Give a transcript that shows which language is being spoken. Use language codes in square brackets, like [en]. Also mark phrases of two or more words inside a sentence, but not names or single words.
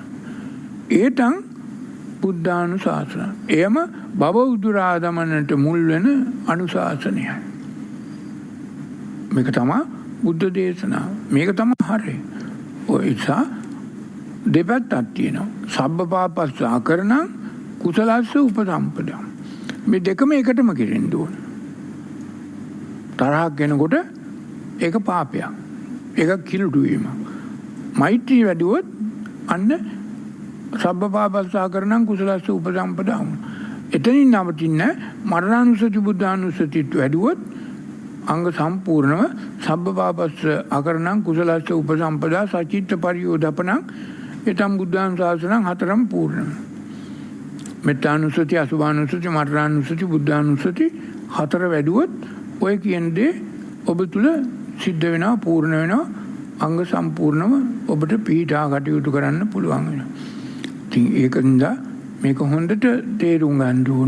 [pi] ඒතන් බුද්ධානුශාසන. [si] එයම භව උදුරා දමනට මුල් වෙන අනුශාසනයයි. මේක තමයි බුද්ධ දේශනාව. මේක තමයි හරි. ඔය නිසා දෙපැත්තක් තියෙනවා. [pi] සබ්බ පාපස්ස අකරණං කුසලස්ස උපසම්පදං. [si] මේ දෙකම එකටම කෙරෙන්න ඕන. තරහක් එනකොට ඒක පාපයක්. ඒක කිලුටු වීම. මෛත්‍රී වැඩුවොත් අන්න [pi] සබ්බ පාපස්ස අකරණං කුසලස්ස උපසම්පදං. [si] එතනින් නවතින්නේ මරණානුස්සති බුද්ධානුස්සතිත් වැඩුවොත් අංග සම්පූර්ණව [pi] සබ්බ පාපස්ස අකරණං කුසලස්ස උපසම්පදා සචිත්ත පරියෝදපණං එතම් බුද්ධානුශාසනං [si] හතරම පූර්ණ. මෙත්තානුස්සති අසුභානුස්සති මරණානුස්සති බුද්ධානුස්සති හතර වැඩුවොත් ඔය කියන දේ ඔබ තුල සිද්ධ වෙනවා පූර්ණ වෙනවා අංග සම්පූර්ණව ඔබට පිහිටා කටයුතු කරන්න පුළුවන් වෙනවා. ඉතින් ඒකින්ද මේක හොඳට තේරුම් ගන්න ඕන.